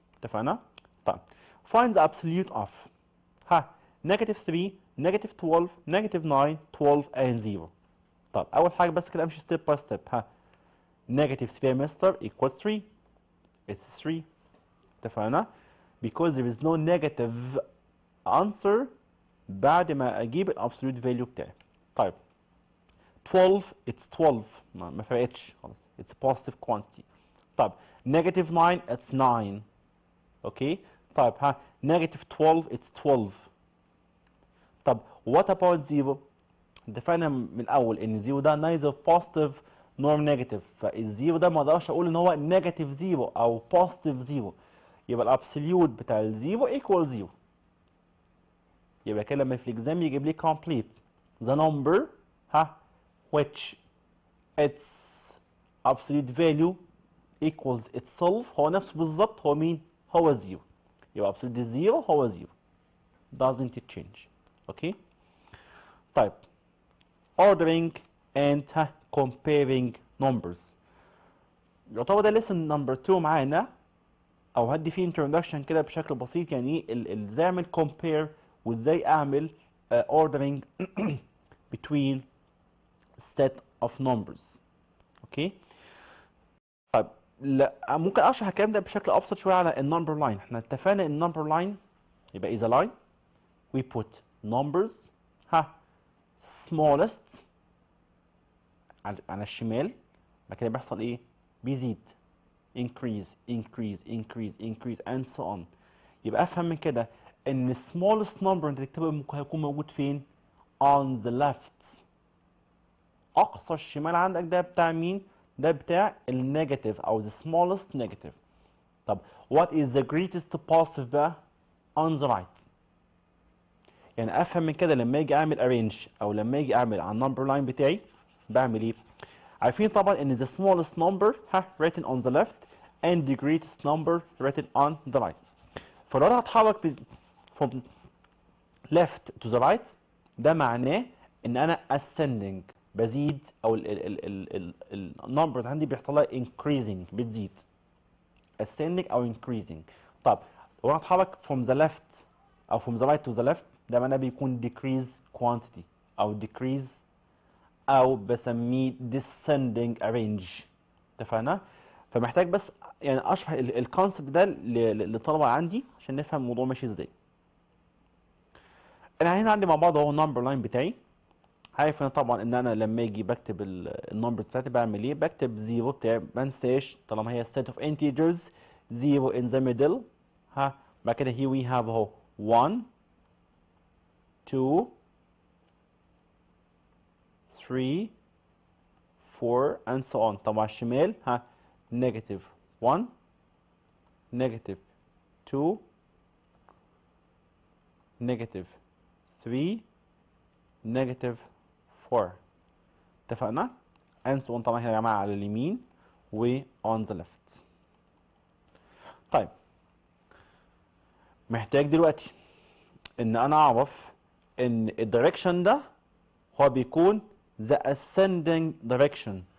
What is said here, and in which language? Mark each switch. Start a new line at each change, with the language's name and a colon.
Arabic: اتفقنا؟ طيب
English: find the absolute of negative 3 negative 12 negative 9 12 and 0.
Arabic: طب اول حاجه بس كده امشي step by step.
English: negative 3
Arabic: يا مستر
English: equals 3 it's 3. اتفقنا؟ because there is no negative answer
Arabic: بعد ما اجيب الابسوليوت فاليو بتاعي.
English: طيب 12 it's 12
Arabic: ما فرقتش خلاص
English: it's positive quantity. طب negative 9 it's 9. Okay طيب negative 12 it's 12.
Arabic: طب what about 0؟ اتفقنا من الاول ان 0 ده
English: neither positive nor negative،
Arabic: فالزيرو ده ما اقدرش اقول ان هو نيجاتيف 0 او positive 0، يبقى الابسوليوت بتاع الزيرو equal 0. يبقى كده لما في الاكزام يجيب لي
English: complete the number which its absolute value equals itself،
Arabic: هو نفسه بالظبط، هو مين؟ هو 0. يبقى
English: absolute 0 هو 0 doesn't it change.
Arabic: اوكي طيب
English: ordering and comparing numbers.
Arabic: يعتبر ده lesson number 2 معانا، او هدي فيه introduction كده بشكل بسيط يعني ايه ازاي اعمل compare وازاي اعمل ordering between set of numbers. اوكي طيب لا ممكن اشرح الكلام ده بشكل ابسط شويه على النمبر لاين. احنا اتفقنا ان النمبر لاين يبقى
English: is a line we put numbers smallest
Arabic: على الشمال، بعد كده بيحصل ايه؟ بيزيد increase increase increase increase and so on. يبقى افهم من كده ان smallest number انت تكتبه هيكون موجود فين؟ on the left. اقصى الشمال عندك ده بتاع مين؟ ده بتاع النيجاتيف او the smallest negative. طب
English: what is the greatest positive بقى؟ on the right.
Arabic: يعني افهم من كده لما اجي اعمل arrange او لما اجي اعمل على النمبر لاين بتاعي بعمل ايه؟ عارفين طبعا ان
English: the smallest number written on the left and the greatest number written on the right.
Arabic: فلو انا هتحرك
English: from left to the right
Arabic: ده معناه ان انا ascending بزيد، او النمبرز عندي بيحصل لها increasing بتزيد ascending او increasing.
English: طب لو انا هتحرك from the left او from the right to the left ده معناه بيكون decrease quantity او decrease او بسميه descending arrange.
Arabic: اتفقنا؟ فمحتاج بس يعني اشرح الكونسبت ده للطلبه عندي عشان نفهم الموضوع ماشي ازاي. انا هنا عندي مع بعض اهو النمبر لاين بتاعي. عارف انا طبعا ان انا لما اجي بكتب النمبر بتاعتي بعمل ايه؟ بكتب 0 بتاعي ما انساش طالما هي
English: set of integers 0 in the middle.
Arabic: بعد كده
English: here we have اهو 1 2 3 4 and so on.
Arabic: طبعا على الشمال negative 1 negative 2 negative 3 negative 4. اتفقنا؟
English: and so on
Arabic: طبعا هنا يا جماعه على اليمين و on the left. طيب محتاج دلوقتي ان انا اعرف ان الدايركشن ده هو بيكون
English: the ascending direction.